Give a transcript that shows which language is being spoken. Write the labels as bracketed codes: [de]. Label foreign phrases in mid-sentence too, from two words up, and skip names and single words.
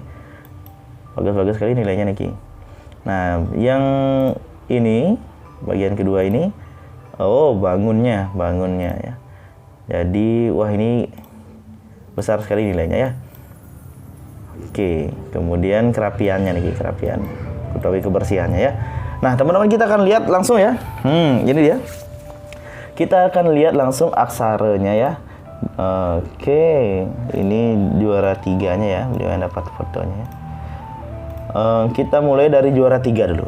[id] Bagus-bagus sekali nilainya Niki. Nah, yang ini bagian kedua ini, bangunnya ya. Jadi wah ini besar sekali nilainya ya. Oke, kemudian kerapiannya Niki, kerapian utawi kebersihannya ya. Nah, teman-teman kita akan lihat langsung ya. Ini dia. Kita akan lihat langsung aksaranya ya. Oke, ini juara 3-nya ya, beliau yang dapat fotonya ya. Kita mulai dari juara 3 dulu.